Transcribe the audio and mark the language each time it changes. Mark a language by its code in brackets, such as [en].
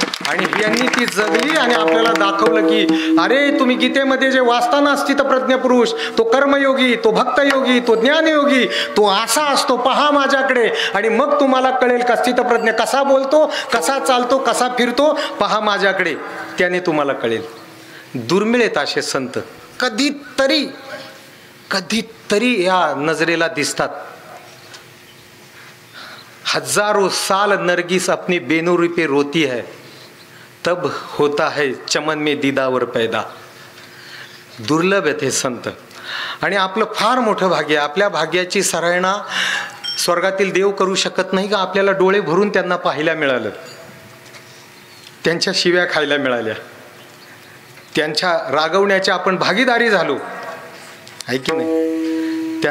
[mr] आणि यांनी ती जगली आणि आपल्याला दाखवलं की अरे तुम्ही गीतेमध्ये जे वाचताना स्थितप्रज्ञ पुरुष, तो कर्मयोगी, तो भक्तयोगी, तो ज्ञानयोगी, तो असा असतो, पहा माझ्याकडे, आणि मग तुम्हाला कळेल का स्थितप्रज्ञ कसा बोलतो, कसा चालतो, कसा फिरतो, पहा माझ्याकडे, त्याने तुम्हाला कळेल. दुर्मिळ आहेत असे संत, कधीतरी या नजरेला दिसतात. [hi] हजारों साल नरगिस अपनी बेनुरी पे रोती है, तब होता है चमन में दीदावर पैदा. [mr] दुर्लभ आहेत हे संत. आणि आपलं फार मोठं भाग्य. आपल्या भाग्याची सराहना स्वर्गातील देव करू शकत नाही का? आपल्याला डोळे भरून त्यांना पाहायला मिळालं, त्यांच्या शिव्या खायला मिळाल्या, त्यांच्या रागवण्याच्या आपण भागीदारी झालो, आहे की नाही?